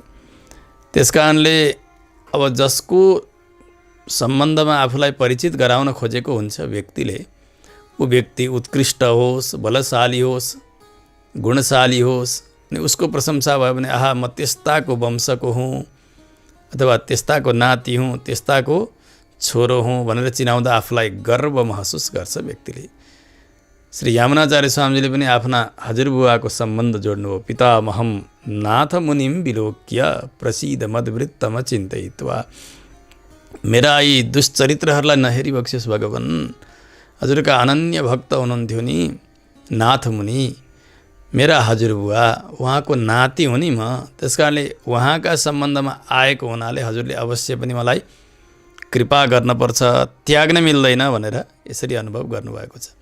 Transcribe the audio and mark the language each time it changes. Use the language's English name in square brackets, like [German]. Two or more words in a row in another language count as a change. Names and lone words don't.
[Nepali] त्यस कारणले अब जसको सम्बन्धमा आफूलाई परिचित गराउन खोजेको हुन्छ व्यक्तिले, ऊ व्यक्ति उत्कृष्ट होस्, बलशाली होस्, गुणशाली होस्, अनि उसको प्रशंसा भयो भने आहा म त्यस्ताको वंशको हुँ अथवा त्यस्ताको नाति हुँ, त्यस्ताको छोरो हुँ भनेर चिनाउँदा आफूलाई गर्व महसुस गर्छ व्यक्तिले। श्री यामुनाचार्य स्वामीजीले पनि आफ्ना हजुरबुवाको सम्बन्ध जोड्नुभयो। [Sanskrit] पितामहम नाथ मुनिम विलोक्य प्रसिद्ध मदवृत्तम चिन्तयित्वा। [Nepali] मेरा यी दुश्चरित्रहरूलाई नहेरी बक्सियोस् भगवान। हजुरका अनन्य भक्त हुनुहुन्थ्यो नि नाथ मुनि, मेरा हजुरबुवा उहाँको नाति हो नि म। त्यस कारणले उहाँका सम्बन्धमा आएको हुनाले हजुरले अवश्य पनि मलाई कृपा गर्नुपर्छ, त्याग्न मिल्दैन भनेर यसरी अनुभव गर्नुभएको छ।